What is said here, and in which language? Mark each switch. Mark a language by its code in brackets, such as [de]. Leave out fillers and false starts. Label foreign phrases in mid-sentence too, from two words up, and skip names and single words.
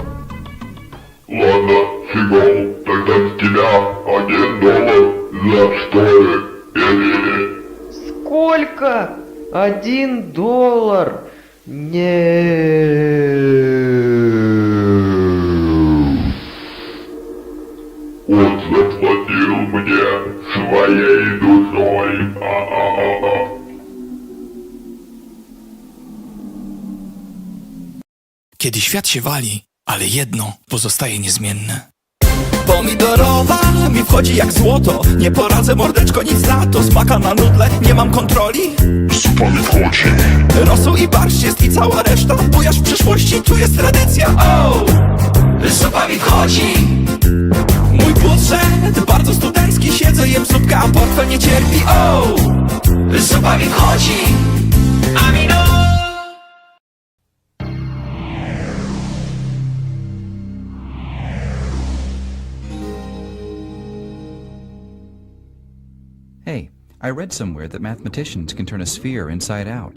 [ru] Ладно, фигол, тогда с тебя $1 за шторы, или... Сколько? $1? Не. Он заплатил мне своей душой. [pl] Kiedy świat się wali, ale jedno pozostaje niezmienne. Pomidorowa mi wchodzi jak złoto. Nie poradzę, mordeczko, nic na to. Smaka na nudle, nie mam kontroli. Zupa mi wchodzi. Rosół i barszcz jest i cała reszta. Bujasz w przyszłości, tu jest tradycja. Oh! Zupa mi wchodzi. Mój budżet bardzo studencki. Siedzę, jem zupkę, a portfel nie cierpi. Oh! Zupa mi wchodzi. Amino. [en] Hey, I read somewhere that mathematicians can turn a sphere inside out.